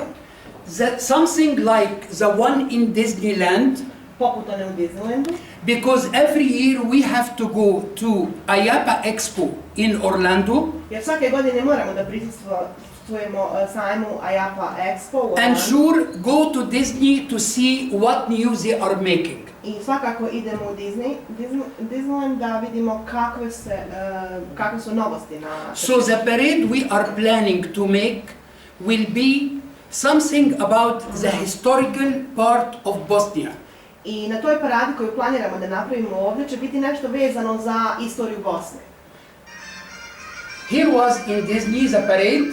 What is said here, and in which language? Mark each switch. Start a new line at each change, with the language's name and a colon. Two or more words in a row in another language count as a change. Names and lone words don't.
English: something like the one in Disneyland,
Bosnian: poput one u Disneylandu,
English: because every year we have to go to IAPA Expo in Orlando
Bosnian: jer svake godine moramo da prisustvujemo sajmu IAPA Expo u
English: and
Bosnian: Orlandu.
English: sure go to Disney to see what new they are making.
Bosnian: I svakako idemo u Disneyland da vidimo kakve su novosti na
English: So the parade we are planning to make will be something about the historical part of Bosnia.
Bosnian: I na toj paradi koju planiramo da napravimo ovdje će biti nešto vezano za istoriju Bosne.
English: Here was in Disney the parade.